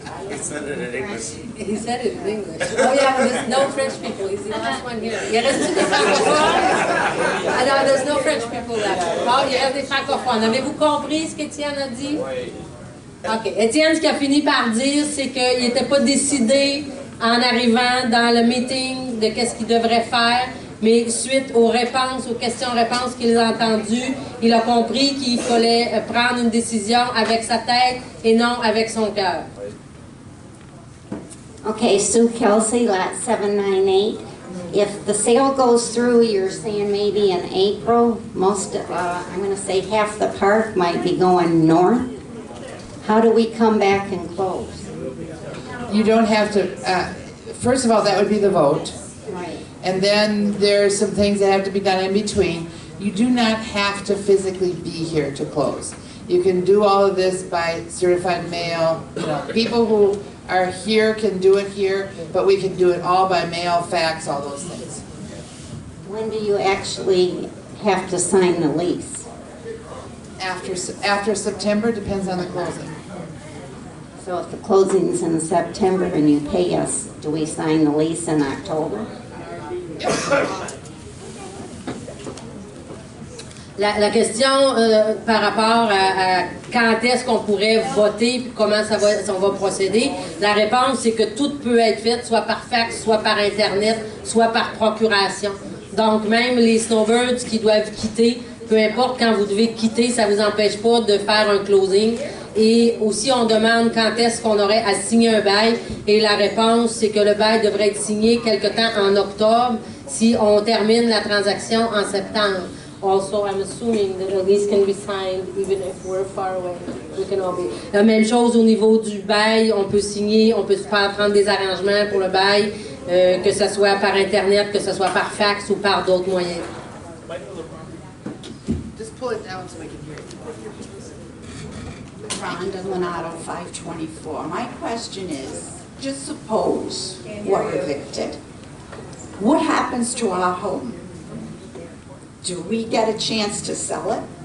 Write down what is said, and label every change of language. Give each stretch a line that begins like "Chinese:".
English: He said it in English. Oh yeah, there's no French people. He's the last one here.
French: Il reste des francophones?
English: Alors, there's no French people left.
French: Oh, il reste des francophones. Avez-vous compris ce qu'Étienne a dit? Oui. OK. Étienne, ce qu'il a fini par dire, c'est qu'il n'était pas décidé en arrivant dans le meeting de qu'est-ce qu'il devrait faire, mais suite aux réponses, aux questions-réponses qu'il a entendues, il a compris qu'il fallait prendre une décision avec sa tête et non avec son cœur.
English: Okay, Sue Kelsey, lot 798. If the sale goes through, you're saying maybe in April, I'm going to say half the park might be going north. How do we come back and close? You don't have to, first of all, that would be the vote. Right. And then there's some things that have to be done in between. You do not have to physically be here to close. You can do all of this by certified mail. You know, people who are here can do it here, but we can do it all by mail, fax, all those things. When do you actually have to sign the lease? After September, depends on the closing. So if the closing's in September and you pay us, do we sign the lease in October?
French: La question par rapport à quand est-ce qu'on pourrait voter puis comment on va procéder, la réponse c'est que tout peut être fait, soit par fax, soit par Internet, soit par procuration. Donc même les snowbirds qui doivent quitter, peu importe quand vous devez quitter, ça ne vous empêche pas de faire un closing. Et aussi on demande quand est-ce qu'on aurait à signer un bail, et la réponse c'est que le bail devrait être signé quelque temps en octobre si on termine la transaction en septembre.
English: Also, I'm assuming that a lease can be signed even if we're far away. We can all be.
French: La même chose au niveau du bail, on peut signer, on peut prendre des arrangements pour le bail, que ce soit par Internet, que ce soit par fax ou par d'autres moyens.
English: Just pull it down so I can hear it. Rhonda Lenato, 524. My question is, just suppose we're evicted. What happens to our home? Do we get a chance to sell it?